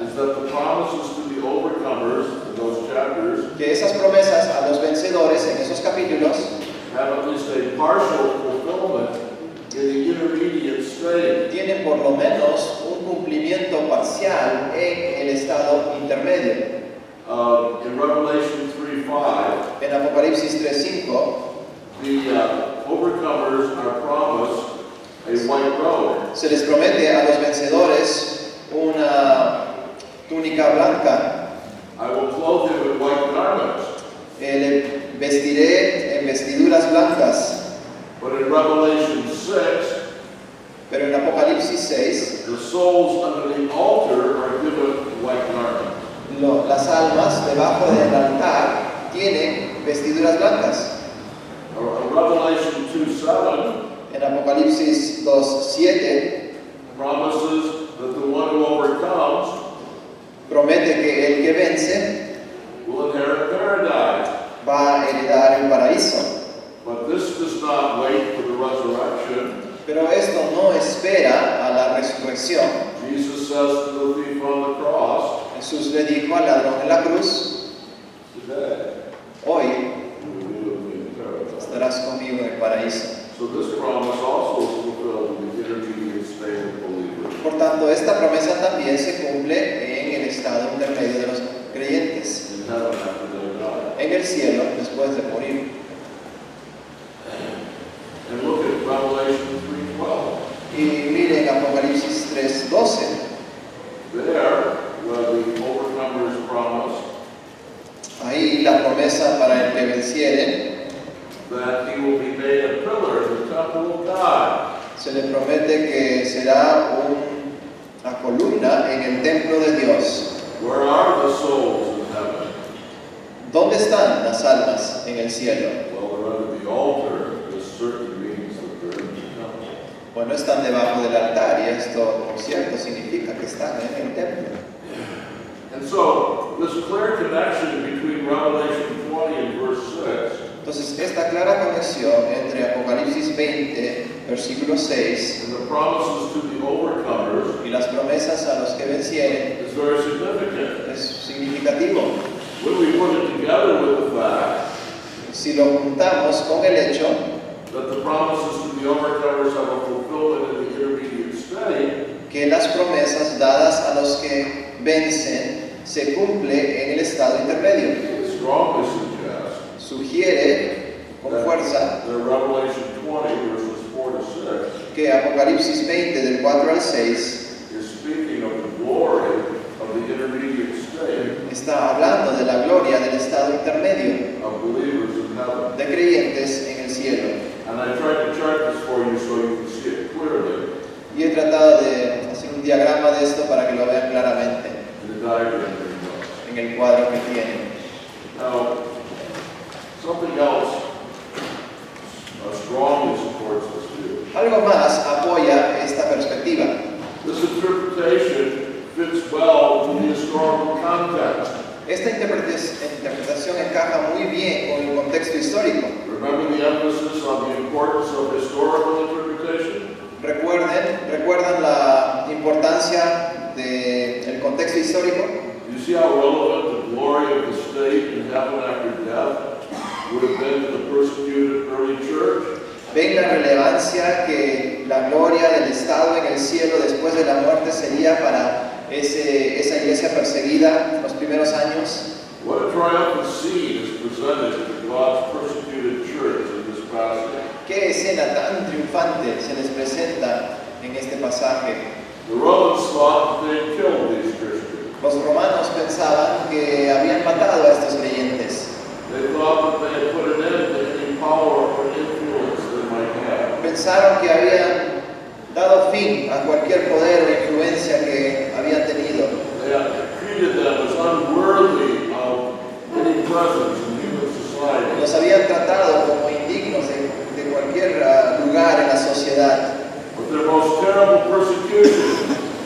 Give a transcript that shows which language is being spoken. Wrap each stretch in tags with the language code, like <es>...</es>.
<en>is that the promises to the overcomers in those chapters</en> <es>que esas promesas a los vencedores en esos capítulos</es> <en>have at least a partial fulfillment in the intermediate state.</en> <es>tienen por lo menos un cumplimiento parcial en el estado intermedio.</es> <en>In Revelation 3:5,</en> <es>En Apocalipsis 3:5</es> <en>the overcomers are promised a white robe.</en> <es>se les promete a los vencedores una túnica blanca.</es> <en>I will clothe you with white garments.</en> <es>Le vestiré en vestiduras blancas.</es> <en>But in Revelation 6,</en> <es>Pero en Apocalipsis 6,</es> <en>the souls under the altar are given white garments.</en> <es>las almas debajo del altar tienen vestiduras blancas.</es> <en>Revelation 2:7</en> <es>En Apocalipsis 2:7</es> <en>promises that the one who overcomes</en> <es>promete que el que vence</es> <en>will inherit paradise.</en> <es>va a heredar el paraíso.</es> <en>But this does not wait for the resurrection.</en> <es>Pero esto no espera a la resurrección.</es> <en>Jesus says to the thief on the cross,</en> <es>Jesús le dijo al ladrón en la cruz,</es> <en>today</en> <es>hoy</es> <en>you will be with me in paradise.</en> <es>estarás conmigo en el paraíso.</es> <en>So this promise also is fulfilled in the intermediate state of believers.</en> <es>Por tanto, esta promesa también se cumple en el estado intermedio de los creyentes,</es> <en>In heaven after they die.</en> <es>en el cielo después de morir.</es> <en>And look at Revelation 3:12.</en> <es>Y miren Apocalipsis 3:12.</es> <en>There, where the overcomers promise</en> <es>Ahí la promesa para el que venciere,</es> <en>that he will be made a pillar in the temple of God.</en> <es>se le promete que será una columna en el templo de Dios.</es> <en>Where are the souls in heaven?</en> <es>¿Dónde están las almas en el cielo?</es> <en>Well, they're under the altar. This certainly means that they're in the temple.</en> <es>Bueno, están debajo del altar y esto, por cierto, significa que están en el templo.</es> <en>And so, this clear connection between Revelation 20 and verse 6</en> <es>Entonces, esta clara conexión entre Apocalipsis 20, versículo 6,</es> <en>and the promises to the overcomers</en> <es>y las promesas a los que vencieren</es> <en>is very significant.</en> <es>es significativo.</es> <en>When we put it together with the fact</en> <es>Si lo juntamos con el hecho</es> <en>that the promises to the overcomers have a fulfillment in the intermediate state,</en> <es>que las promesas dadas a los que vencen se cumple en el estado intermedio,</es> <en>it strongly suggests</en> <es>sugiere con fuerza</es> <en>that Revelation 20 verses 4 to 6</en> <es>que Apocalipsis 20 del 4 al 6</es> <en>is speaking of the glory of the intermediate state</en> <es>está hablando de la gloria del estado intermedio</es> <en>of believers in heaven.</en> <es>de creyentes en el cielo.</es> <en>And I tried to chart this for you so you can see it clearly</en> <es>Y he tratado de hacer un diagrama de esto para que lo vean claramente</es> <en>in the diagram that you know.</en> <es>en el cuadro que tienen.</es> <en>Now, something else strongly supports this view.</en> <es>Algo más apoya esta perspectiva.</es> <en>This interpretation fits well in the historical context.</en> <es>Esta interpretación encaja muy bien con el contexto histórico.</es> <en>Remember the emphasis on the importance of historical interpretation?</en> <es>¿Recuerdan la importancia del contexto histórico?</es> <en>You see how relevant the glory of the state in heaven after death would have been to the persecuted early church?</en> <es>¿Ven la relevancia que la gloria del Estado en el cielo después de la muerte sería para esa iglesia perseguida en los primeros años?</es> <en>What a triumphant scene is presented to God's persecuted church in this passage.</en> <es>¿Qué escena tan triunfante se les presenta en este pasaje?</es> <en>The Romans thought that they had killed these Christians.</en> <es>Los romanos pensaban que habían matado a estos creyentes.</es> <en>They thought that they had put an end to any power or influence</en> <es>pensaron que habían dado fin a cualquier poder o influencia que habían tenido.</es> <en>They had treated them as unworthy of any presence in human society.</en> <es>Los habían tratado como indignos de cualquier lugar en la sociedad.</es> <en>But their most terrible persecution</en>